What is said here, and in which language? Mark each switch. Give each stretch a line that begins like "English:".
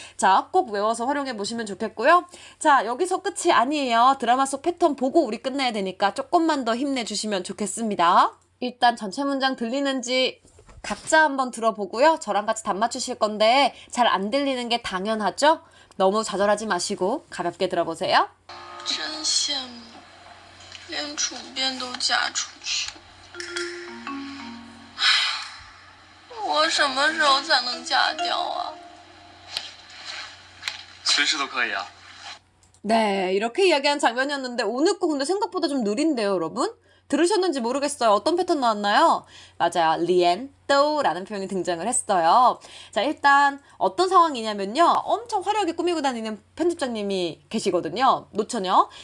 Korean: 자, 꼭 외워서 활용해 보시면 좋겠고요. 자, 여기서 끝이 아니에요. 드라마 속 패턴 보고 우리 끝내야 되니까 조금만 더 힘내주시면 좋겠습니다. 일단 전체 문장 들리는지 각자 한번 들어보고요. 저랑 같이 답 맞추실 건데 잘 안 들리는 게 당연하죠? 너무 좌절하지 마시고 가볍게 들어보세요.
Chinese: 真羡慕连主编都嫁出去我什么时候才能嫁掉啊随时都可以啊
Korean: 네, 이렇게 이야기한 장면이었는데 오늘 거 근데 생각보다 좀 느린데요, 여러분? 들으셨는지 모르겠어요. 어떤 패턴 나왔나요? 맞아요. 连都라는 표현이 등장을 했어요. 자, 일단 어떤 상황이냐면요. 엄청 화려하게 꾸미고 다니는 편집장님이 계시거든요. 노처녀.